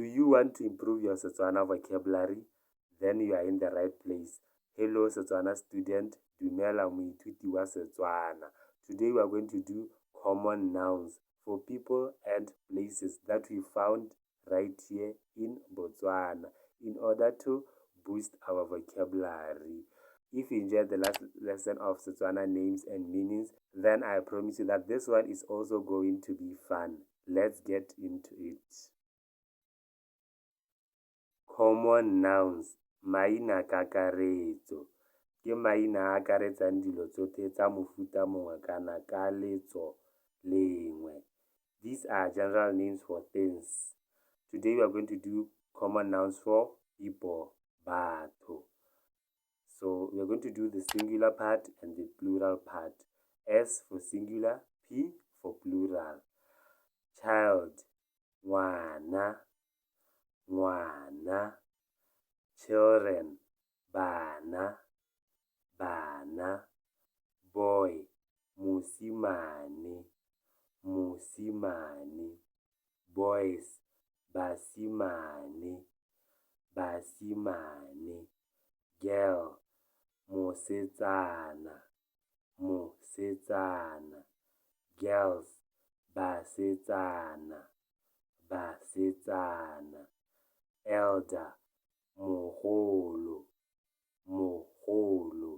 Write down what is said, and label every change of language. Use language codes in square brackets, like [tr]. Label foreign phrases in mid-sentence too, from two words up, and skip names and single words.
[en] you want to improve your Setswana vocabulary? Then you are in the right place. Hello Setswana student, [tn] dumela moithuti wa Setswana. [en] Today we are going to do common nouns for people and places that we found right here in Botswana in order to boost our vocabulary. If you enjoyed the last lesson of Setswana names and meanings, then I promise you that this one is also going to be fun. Let's get into it. Common nouns, [tn] maina kakaretso. Ke maina a akaretsang dilo tsotlhe tsa mofuta mongwe kana ka letso lengwe. [en] These are general names for things. Today we are going to do common nouns for people, batho. So we are going to do the singular part and the plural part. S for singular, P for plural. Child, [tn] ngwana, ngwana. Children, bana, bana. Boy, mosimane, mosimane. Boys, basimane, basimane. [en] Girl, [tn] mosetsana, mosetsana. Girls, basetsana, basetsana. Elder, mogolo, mogolo.